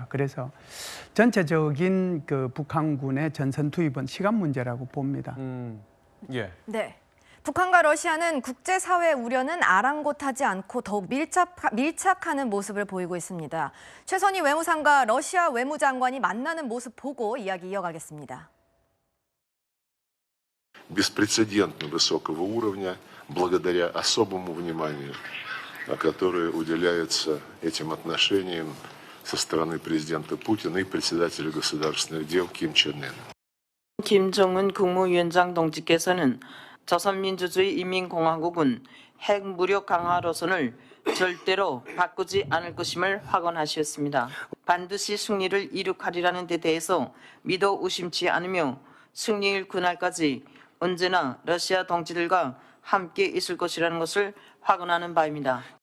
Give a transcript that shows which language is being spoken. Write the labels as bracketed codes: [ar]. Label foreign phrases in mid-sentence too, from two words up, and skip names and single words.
[ko] 그래서 전체적인 그 북한군의 전선 투입은 시간 문제라고 봅니다. 예. 네. 북한과 러시아는 국제사회의 우려는 아랑곳하지 않고 더욱 밀착하는 모습을 보이고 있습니다. 최선희 외무상과 러시아 외무장관이 만나는 모습 보고 이야기 이어가겠습니다. [ru] Беспрецедентно высокого уровня, благодаря особому вниманию, которое уделяется этим отношениям со стороны президента Путина и председателя государственных дел Ким Чен Ына. [ko] 김정은 국무위원장 동지께서는 조선민주주의 인민공화국은 핵무력 강화 노선을 절대로 바꾸지 않을 것임을 확언하셨습니다. 반드시 승리를 이룩하리라는 데 대해서 믿어 의심치 않으며 승리일 그날까지 언제나 러시아 동지들과 함께 있을 것이라는 것을 확언하는 바입니다.